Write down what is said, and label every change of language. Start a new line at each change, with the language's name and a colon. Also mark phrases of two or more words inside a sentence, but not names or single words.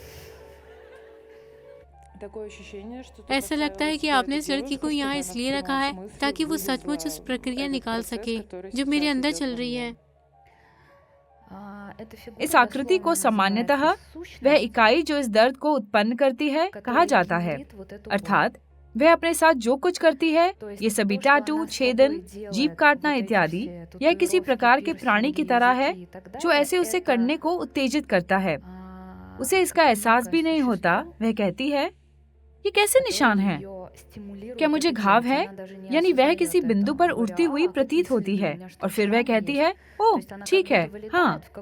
Hindi: ऐसा लगता है कि आपने इस लड़की को यहाँ इसलिए रखा है ताकि वो सचमुच उस प्रक्रिया निकाल सके जो मेरे अंदर चल रही है।
Russian: Эта фигура
Hindi: इस आकृति को
Russian: дословно
Hindi: सामान्यतः
Russian: называется
Hindi: वह
Russian: сущность,
Hindi: इकाई जो इस दर्द को उत्पन्न करती है कहा
Russian: которая
Hindi: जाता है।
Russian: генерит вот эту
Hindi: अर्थात वह अपने साथ जो कुछ करती है,
Russian: боль. तो
Hindi: ये
Russian: есть
Hindi: सभी
Russian: то, что
Hindi: टैटू,
Russian: она с
Hindi: छेदन,
Russian: тобой делает,
Hindi: जीभ काटना
Russian: вот эти
Hindi: इत्यादि,
Russian: все
Hindi: यह किसी
Russian: татуировки,
Hindi: प्रकार के प्राणी की
Russian: пирсинги,
Hindi: तरह है
Russian: языки и так
Hindi: जो
Russian: далее,
Hindi: ऐसे उसे
Russian: это,
Hindi: करने को उत्तेजित करता है। उसे इसका एहसास भी नहीं होता। वह कहती है, ये कैसे निशान है? क्या मुझे घाव है? यानी वह किसी बिंदु पर उठती हुई प्रतीत होती है और फिर वह कहती है, ओह ठीक है, हाँ।